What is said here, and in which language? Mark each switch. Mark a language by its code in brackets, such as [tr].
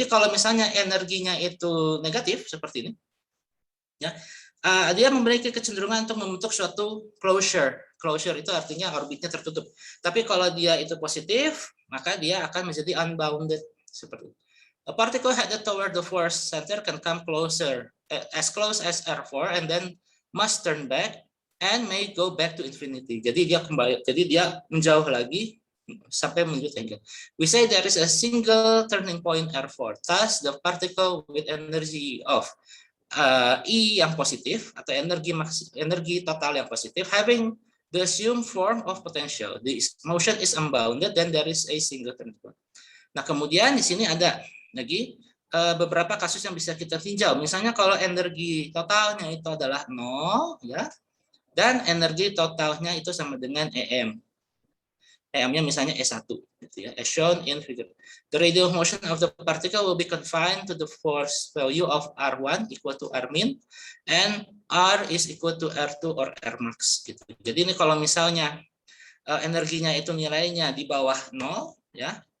[id] Jadi kalau misalnya energinya itu negatif seperti ini, ya, dia memiliki kecenderungan untuk membentuk suatu closure. Closure itu artinya orbitnya tertutup. Tapi kalau dia itu positif, maka dia akan menjadi unbounded seperti itu. [en] A particle headed toward the force center can come closer, as close as R4, and then must turn back and may go back to infinity. [id] Jadi dia menjauh lagi sampai menuju tangent. [en] We say there is a single turning point R4. Thus, the particle with energy of E [id] yang positif atau energi total yang positif [en] having the assumed form of potential. The motion is unbounded, then there is a single turning point. [id] Nah, kemudian di sini ada lagi beberapa kasus yang bisa kita tinjau. Misalnya kalau energi totalnya itu adalah 0, ya, dan energi totalnya itu sama dengan EM. EM-nya misalnya E1, gitu ya, [en] as shown in figure. The radial motion of the particle will be confined to the force value of R1 equal to R min, and R is equal to R2 or R max. [id] Gitu. Jadi ini kalau misalnya energinya itu nilainya di bawah 0, ya.